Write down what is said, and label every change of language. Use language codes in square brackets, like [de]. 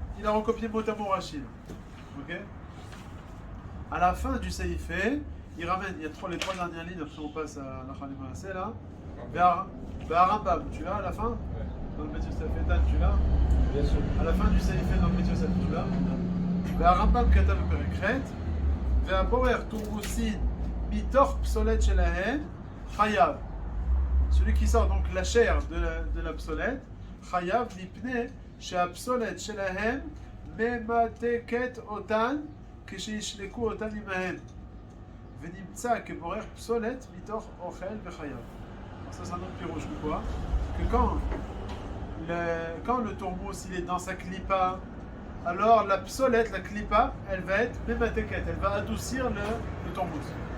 [fr] Il a recopié mot à mot Rachid. Ok. À la fin du Seifé, il ramène. Il y a les trois dernières lignes, après on passe à la Khalim Maaseh là. Vers Rambam, tu l'as à la fin? Dans le Beth Yosef Etan, tu l'as? Bien sûr. À la fin du Seifé dans le Beth Yosef, tu l'as? [he] והרמב"ם כתב בפרק ח' והבורר תורמוסין מתוך פסולת שלהם חייב. [fr] Celui qui sort donc la chair de la psolète, [he] חייב מפני שהפסולת שלהם ממתקת אותן כשישלקו אותן עמהם. ונמצא כבורר פסולת מתוך אוכל וחייב. [fr] Ça c'est un autre pirouche de quoi? Que quand le tourmous il est dans sa clipa, alors la psolète, la clipa, elle va être mématéquette, elle va adoucir le tourmous.